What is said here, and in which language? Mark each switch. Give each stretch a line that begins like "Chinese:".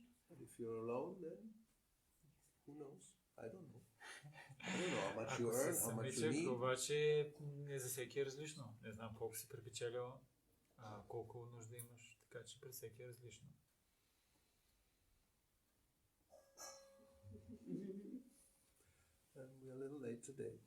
English: But if you're alone, then who knows? I don't know. I don't know how much you earn, how much you need.
Bulgarian: Обаче не за всеки е различно. Не знам колко си препечелил, колко нужда имаш, така че при всеки е различно.
English: And we're a little late today.